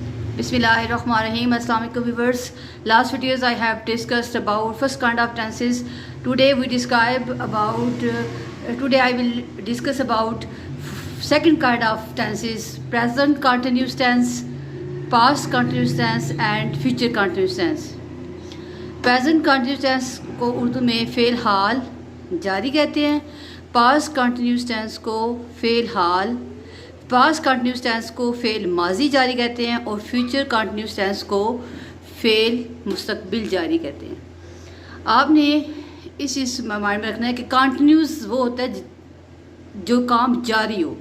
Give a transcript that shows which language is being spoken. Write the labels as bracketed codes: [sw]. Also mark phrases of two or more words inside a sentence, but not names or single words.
[en] Bismillahirrahmanirrahim. Assalamualaikum viewers. Last videos I have discussed about first kind of tenses. Today I will discuss about second kind of tenses: present continuous tense, past continuous tense and future continuous tense. Present continuous tense [ur] کو اردو میں فعل حال جاری کہتے ہیں. [en] past continuous tense [ur] کو فعل حال, [en] past continuous tense [ur] کو فعل ماضی جاری کہتے ہیں اور [en] future continuous tense [ur] کو فعل مستقبل جاری کہتے ہیں. آپ نے اس چیز مائنڈ میں رکھنا ہے کہ کنٹینیوس وہ ہوتا ہے جو کام جاری ہو.